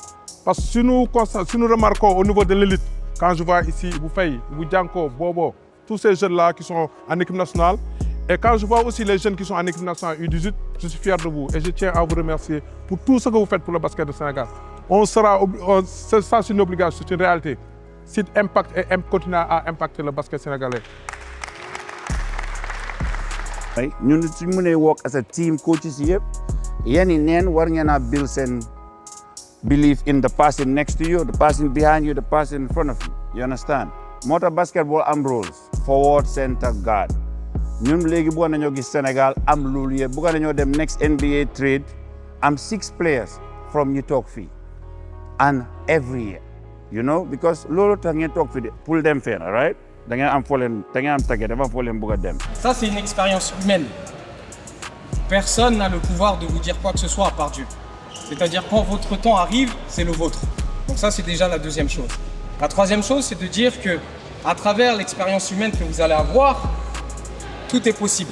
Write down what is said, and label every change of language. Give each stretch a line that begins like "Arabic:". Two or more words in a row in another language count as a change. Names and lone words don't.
French: Parce que si nous remarquons au niveau de l'élite, quand je vois ici Boufay, Boudjanko, Bobo, tous ces jeunes-là qui sont en équipe nationale, et quand je vois aussi les jeunes qui sont en équipe nationale U18, je suis fier de vous et je tiens à vous remercier pour tout ce que vous faites pour le basket du Sénégal. Ça c'est une obligation, c'est une réalité. Site impacte et continue à impacter le basket sénégalais.
Wolof: Ñun suñ mënee
English: work as a team coaches
Wolof: yëpp yéen i neen war ngeen a build seen
English: belief in the person next to you, the person behind you, the person in front of you. You understand?
Wolof: Moo tax basketball am
English: roles forward, center, guard.
Wolof: ñun léegi bëgg nañoo gis Sénégal am loolu yëpp bëgg nañoo dem
English: next NBA trade
Wolof: am
English: 6 players from
Wolof: ñu toog fii
English: and every year, you know,
Wolof: because loolu tax ngeen toog fii pour dem fenn, right? Da ngeen am foo leen tàggat dafa am foo leen bëgg a dem.
French: Ça, c'est une expérience humaine. Personne n'a le pouvoir de vous dire quoi que ce soit à part Dieu. C'est-à-dire quand votre temps arrive, c'est le vôtre. Donc ça, c'est déjà la deuxième chose. La troisième chose, c'est de dire que à travers l'expérience humaine que vous allez avoir, tout est possible.